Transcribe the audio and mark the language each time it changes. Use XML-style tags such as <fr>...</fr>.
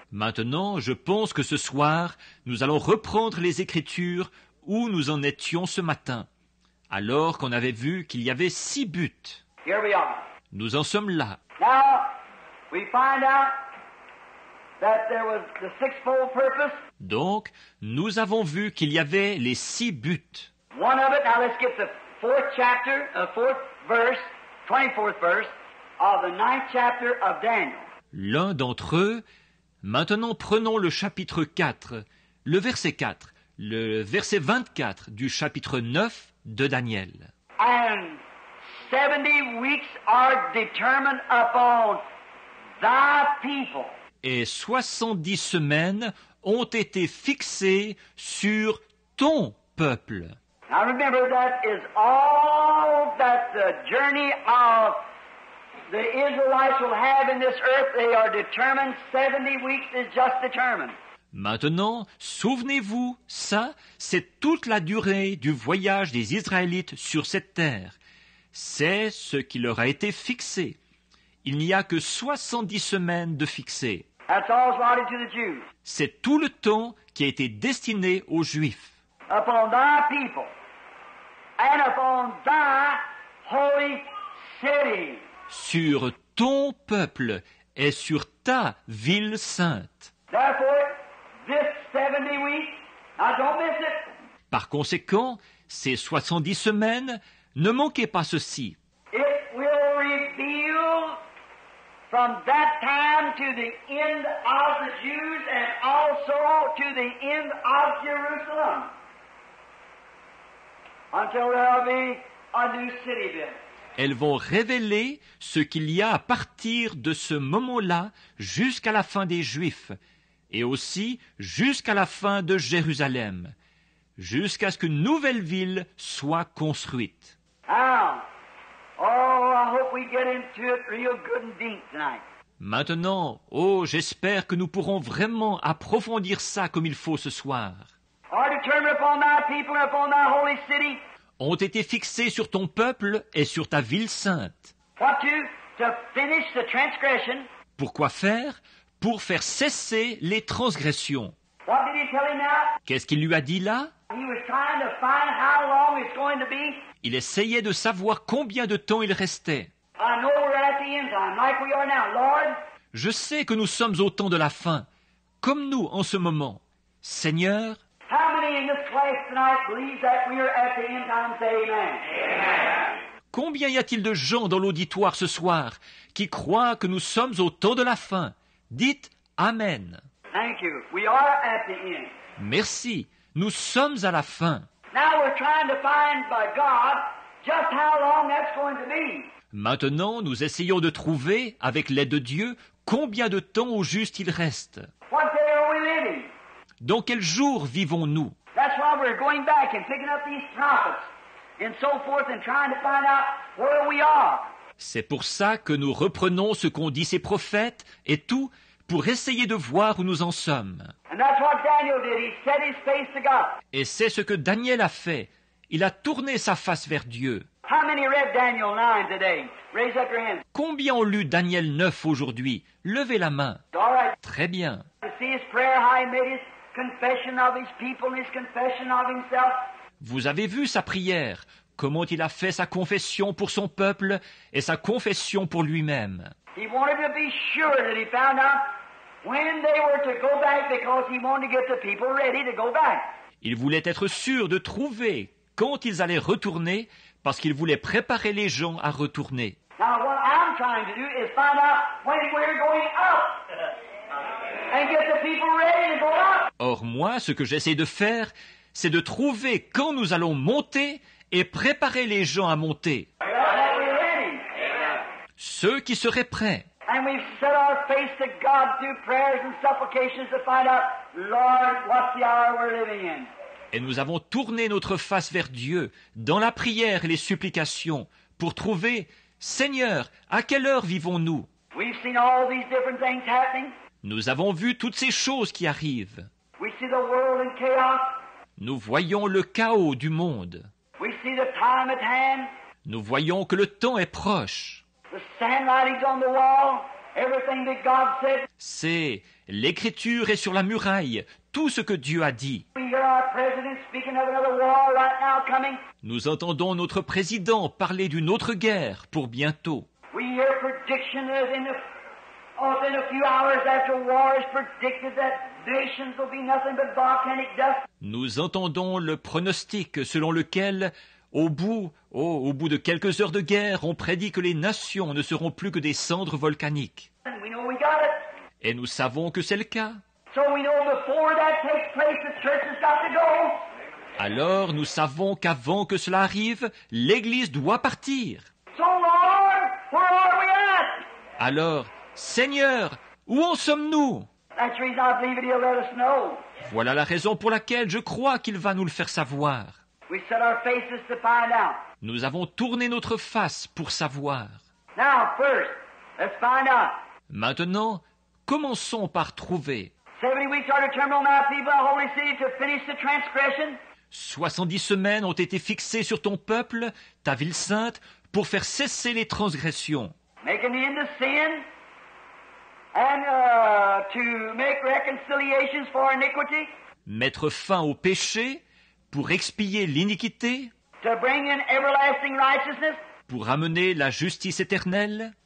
<fr>Maintenant, je pense que ce soir, nous allons reprendre les Écritures où nous en étions ce matin, alors qu'on avait vu qu'il y avait 6 buts.</fr> <en>Here we are.</en> <fr>Nous en sommes là.</fr> <en>Now, we find out that there was the sixfold purpose.</en> <fr>Donc, nous avons vu qu'il y avait les 6 buts.</fr> <en>One of it, now let's get the fourth verse, 24th verse of the 9th chapter of Daniel.</en> <fr>L'un d'entre eux, maintenant prenons le chapitre 4, le verset 4, le verset 24 du chapitre 9 de Daniel.</fr> <en>And 70 weeks are determined upon thy people.</en> <fr>Et 70 semaines ont été fixées sur ton peuple.</fr> <en>Now remember, that is all that the journey of the Israelites will have in this earth. They are determined. 70 weeks is just determined.</en> <fr>Maintenant, souvenez-vous, ça, c'est toute la durée du voyage des Israélites sur cette terre. C'est ce qui leur a été fixé. Il n'y a que 70 semaines de fixé.</fr> <en>That's all allotted to the Jews.</en> <fr>C'est tout le temps qui a été destiné aux Juifs.</fr> <en>Upon thy people and upon thy holy city.</en> <fr>Sur ton peuple et sur ta ville sainte.</fr> <en>Therefore, this 70 weeks, now don't miss it.</en> <fr>Par conséquent, ces 70 semaines, ne manquez pas ceci.</fr> <en>It will reveal from that time to the end of the Jews and also to the end of Jerusalem, until there will be a new city built.</en> <fr>Elles vont révéler ce qu'il y a à partir de ce moment-là jusqu'à la fin des Juifs, et aussi jusqu'à la fin de Jérusalem, jusqu'à ce qu'une nouvelle ville soit construite.</fr> <en>Now, I hope we get into it real good and deep tonight.</en> <fr>Maintenant, j'espère que nous pourrons vraiment approfondir ça comme il faut ce soir.</fr> <en>Are determined upon thy people and upon thy holy city.</en> <fr>Ont été fixés sur ton peuple et sur ta ville sainte.</fr> <en>What to finish the transgression.</en> <fr>Pourquoi faire? Pour faire cesser les transgressions.</fr> <en>What did he tell him now?</en> <fr>Qu'est-ce qu'il lui a dit là?</fr> <en>He was trying to find how long it's going to be.</en> <fr>Il essayait de savoir combien de temps il restait.</fr> <en>I know we're at the end time, like we are now. Lord,</en> <fr>Je sais que nous sommes au temps de la fin, comme nous en ce moment. Seigneur,</fr> <en>how many in this class guest tonight believes that we are at the end time? Say amen.</en> <fr>Combien y a-t-il de gens dans l'auditoire ce soir qui croient que nous sommes au temps de la fin? Dites Amen.</fr> <en>Thank you. We are at the end.</en> <fr>Merci, nous sommes à la fin.</fr> <en>Now we're trying to find by God just how long that's going to be.</en> <fr>Maintenant, nous essayons de trouver, avec l'aide de Dieu, combien de temps au juste il reste.</fr> <en>What day are we living?</en> <fr>Dans quel jour vivons-nous?</fr> <en>That's why we're going back and picking up these prophets and so forth and trying to find out where we are.</en> <fr>C'est pour ça que nous reprenons ce qu'ont dit ces prophètes et tout pour essayer de voir où nous en sommes.</fr> <en>And that's what Daniel did. He set his face to God.</en> <fr>Et c'est ce que Daniel a fait. Il a tourné sa face vers Dieu.</fr> <en>How many read Daniel 9 today? Raise up your hands.</en> <fr>Combien ont lu Daniel 9 aujourd'hui? Levez la main.</fr> <en>All right.</en> <fr>Très bien.</fr> <en>You see his prayer, how he made his confession of his people and his confession of himself.</en> <fr>Vous avez vu sa prière, comment il a fait sa confession pour son peuple et sa confession pour lui-même.</fr> <en>He wanted to be sure that he found out when they were to go back because he wanted to get the people ready to go back.</en> <fr>Il voulait être sûr de trouver quand ils allaient retourner parce qu'il voulait préparer les gens à retourner.</fr> <en>Now what I'm trying to do is find out when we're going up and get the people ready to go up.</en> <fr>Or moi, ce que j'essaie de faire, c'est de trouver quand nous allons monter et préparer les gens à monter.</fr> <en>That we're ready.</en> <fr>Ceux qui seraient prêts.</fr> <en>And we've set our face to God through prayers and supplications to find out, Lord, what's the hour we're living in?</en> <fr>Et nous avons tourné notre face vers Dieu dans la prière et les supplications pour trouver, Seigneur, à quelle heure vivons-nous?</fr> <en>We've seen all these different things happening.</en> <fr>Nous avons vu toutes ces choses qui arrivent.</fr> <en>We see the world in chaos.</en> <fr>Nous voyons le chaos du monde.</fr> <en>We see the time at hand.</en> <fr>Nous voyons que le temps est proche.</fr> <en>The handwritings on the wall. Everything that God said.</en> <fr>C'est l'écriture est sur la muraille, tout ce que Dieu a dit.</fr> <en>We hear our president speaking of another war right now coming.</en> <fr>Nous entendons notre président parler d'une autre guerre pour bientôt.</fr> <en>We hear prediction that within a few hours after war is predicted that nations will be nothing but volcanic dust.</en> <fr>Nous entendons le pronostic selon lequel, au bout de quelques heures de guerre, on prédit que les nations ne seront plus que des cendres volcaniques.</fr> <en>And we know we got it.</en> <fr>Et nous savons que c'est le cas.</fr> <en>So we know before that takes place, the church has got to go.</en> <fr>Alors nous savons qu'avant que cela arrive, l'Église doit partir.</fr> <en>So Lord, where are we at?</en> <fr>Alors, Seigneur, où en sommes-nous?</fr> <en>That's the reason I believe it, He'll let us know.</en> <fr>Voilà la raison pour laquelle je crois qu'il va nous le faire savoir.</fr> <en>We set our faces to find out.</en> <fr>Nous avons tourné notre face pour savoir.</fr> <en>Now, first, let's find out.</en> <fr>Maintenant, commençons par trouver.</fr> <en>70 weeks are determined on thy people, the holy city, to finish the transgression.</en> <fr>70 semaines ont été fixées sur ton peuple, ta ville sainte, pour faire cesser les transgressions,</fr> <en>Making the end of sin, and to make reconciliations for iniquity,</en> <fr>mettre fin au péché, pour expier l'iniquité,</fr> <en>to bring in everlasting righteousness,</en> <fr>pour amener la justice éternelle,</fr>